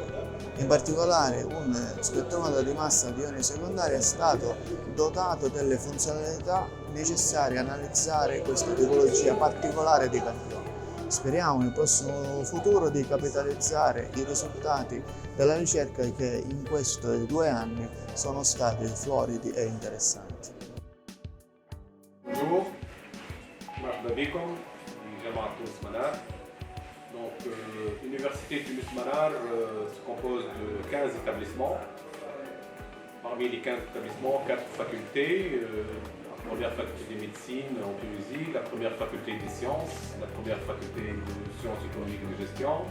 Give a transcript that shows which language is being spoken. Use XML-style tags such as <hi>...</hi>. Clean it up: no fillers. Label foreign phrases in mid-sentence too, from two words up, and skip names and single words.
<it>In particolare un spettrometro di massa di ioni secondari è stato dotato delle funzionalità necessarie a analizzare questa tipologia particolare di campioni. Speriamo nel prossimo futuro di capitalizzare i risultati della ricerca che in questi 2 anni sono stati floridi e interessanti.</it> <fr>Bonjour,</fr> <ar>مرحبا بكم في جامعة تونس منار.</ar> <fr>L'université Tunis Manar se compose de 15 établissements. Parmi les 15 établissements, 4 facultés. La première faculté de médecine en Tunisie, la première faculté des sciences, la première faculté de sciences économiques et de gestion.</fr>